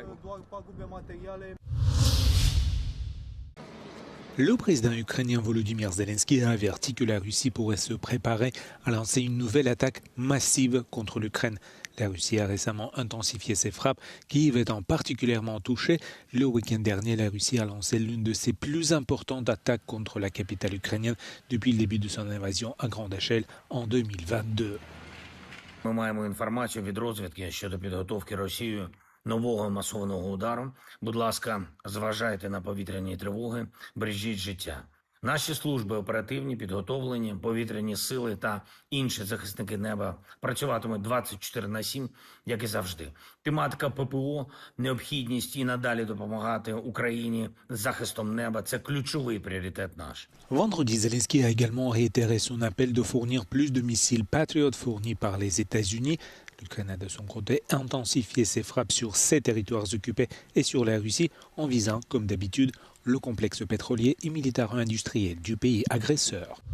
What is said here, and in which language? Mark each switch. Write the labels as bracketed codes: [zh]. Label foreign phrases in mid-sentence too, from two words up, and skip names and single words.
[fr] Le président ukrainien Volodymyr Zelensky a averti que la Russie pourrait se préparer à lancer une nouvelle attaque massive contre l'Ukraine. La Russie a récemment intensifié ses frappes, Kiev étant particulièrement touchée. Le week-end dernier, la Russie a lancé l'une de ses plus importantes attaques contre la capitale ukrainienne depuis le début de son invasion à grande échelle en 2022. [uk] Ми маємо інформацію від розвідки щодо підготовки Росією нового масованого удару. Будь ласка, зважайте на повітряні тривоги, бережіть життя. Наші служби оперативні, підготовлені, повітряні сили та інші захисники неба працюватимуть 24/7, як і завжди. Тематика ППО, необхідність і надалі допомагати Україні з захистом неба – це ключовий пріоритет наш. [fr] Vendredi, Zelensky a également réitéré son appel de fournir plus de missiles Patriot fournis par les États-Unis. L'Ukraine a de son côté intensifié ses frappes sur ses territoires occupés et sur la Russie en visant, comme d'habitude, le complexe pétrolier et militaro-industriel du pays agresseur.